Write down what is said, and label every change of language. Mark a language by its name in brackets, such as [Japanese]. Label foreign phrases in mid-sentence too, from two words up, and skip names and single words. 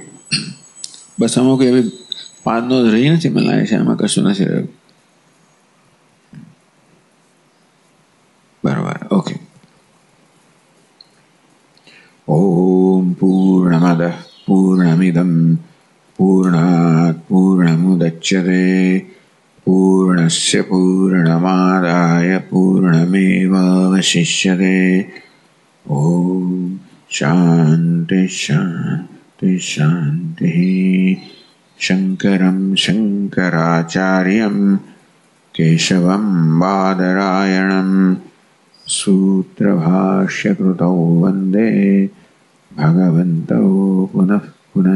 [Gujarati] બસ અમુક એવી પાદનો રહી નથી, મને લાગે છે આમાં કશું નથી રહ્યું. બરાબર, ઓકે. [Sanskrit] ओम पूर्णमद पूर्णमिदम पूर्णात पूर्णमुदच्यते पूर्णस्य पूर्णमादाय पूर्णमेवावशिष्यते। ॐ शान्ति शान्ति शान्तिः। शङ्करं शङ्कराचार्यं केशवं बादरायणं सूत्रभाष्यकृतौ वन्दे भगवन्तौ पुनः पुनः।